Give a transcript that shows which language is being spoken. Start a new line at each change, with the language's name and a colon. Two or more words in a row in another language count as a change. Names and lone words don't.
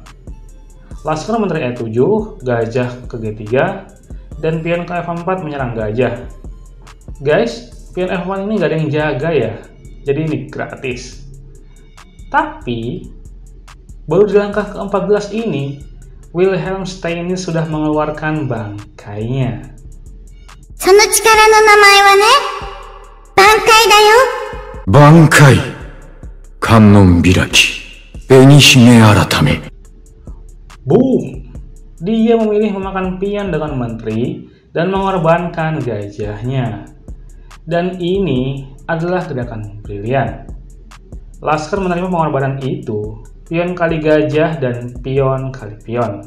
Indonesian: Lasker menteri E7, gajah ke G3, dan pion ke F4 menyerang gajah. Guys, pion F1 ini gak ada yang jaga ya, jadi ini gratis. Tapi, baru di langkah ke-14 ini, Wilhelm Steinitz sudah mengeluarkan bangkainya.
Japanese: その力の名前はね、挽回だよ。挽回、観音開き、紅姫改め。
Indonesian: Boom! Dia memilih memakan pion dengan menteri dan mengorbankan gajahnya. Dan ini adalah gerakan brilian. Lasker menerima pengorbanan itu, pion kali gajah dan pion kali pion.